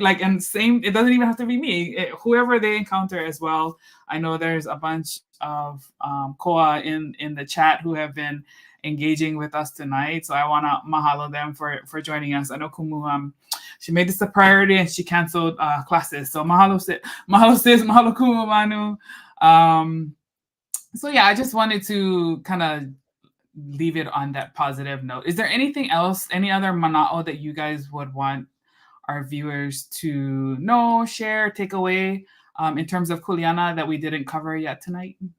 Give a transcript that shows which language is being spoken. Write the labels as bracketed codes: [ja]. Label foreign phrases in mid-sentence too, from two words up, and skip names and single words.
[en] Like, and same, it doesn't even have to be me. Whoever they encounter as well. I know there's a bunch of koa in the chat who have been engaging with us tonight. So I want to mahalo them for joining us. I know Kumu, she made this a priority and she canceled classes. So mahalo sis, mahalo Kumu Manu. So yeah, I just wanted to kind of leave it on that positive note. Is there anything else, any other mana'o that you guys would want our viewers to know, share, take away in terms of kuleana that we didn't cover yet tonight?